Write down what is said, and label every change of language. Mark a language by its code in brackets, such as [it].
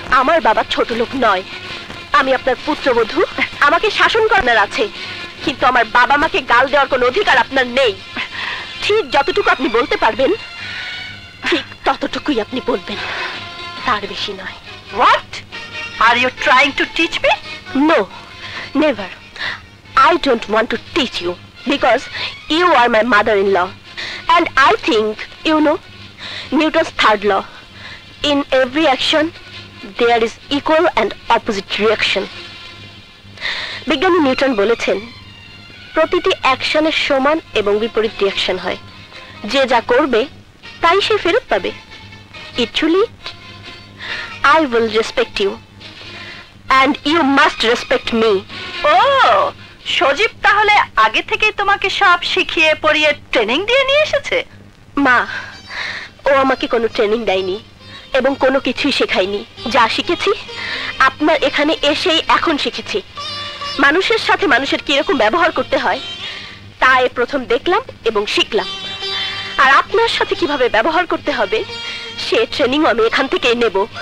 [bn] আমার বাবা ছোট লোক নয়, আমি আপনার পুত্রবধূ। আমাকে শাসন করার আছে, কিন্তু আমার বাবা মাকে গাল দেওয়ার কোনো অধিকার আপনার নেই। ঠিক যতটুকু আপনি বলতে পারবেন ঠিক ততটুকুই আপনি বলবেন, তার বেশি নয়। [en] What? Are you trying to teach me? No, never. I don't want to teach you because you are my mother-in-law, and I think you know Newton's third law. In every action there is equal and opposite reaction. [bn] বিজ্ঞানী Newton বলেছেন প্রতিটি অ্যাকশনের সমান এবং বিপরীত reaction হয়। যে যা করবে তাই সে ফেরত পাবে। [en] Actually, I will respect you and you must respect me. [bn] Oh, সজীব তাহলে আগে থেকেই তোমাকে সব শিখিয়ে পড়িয়ে ট্রেনিং দিয়ে নিয়ে এসেছে? মা, ও আমাকে কোনো ট্রেনিং দেয়নি এবং কোনো কিছুই শেখায়নি। যা শিখেছি আপনার এখানে এসেই এখন শিখেছি। মানুষের সাথে মানুষের কিরকম ব্যবহার করতে হয় তা প্রথম দেখলাম এবং শিখলাম, আর আপনার সাথে কিভাবে ব্যবহার করতে হবে সে ট্রেনিং আমি এখান থেকেই নেব।